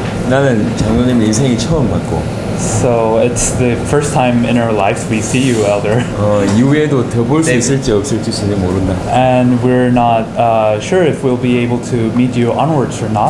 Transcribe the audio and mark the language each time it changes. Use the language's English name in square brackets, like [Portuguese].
[Korean] 나는 장로님 인생이 처음 봤고 [English] So it's the first time in our lives we see you, Elder. [Korean] 이후에도 더 볼 수 있을지 없을지 전혀 모른다. [English] And we're not sure if we'll be able to meet you onwards or not.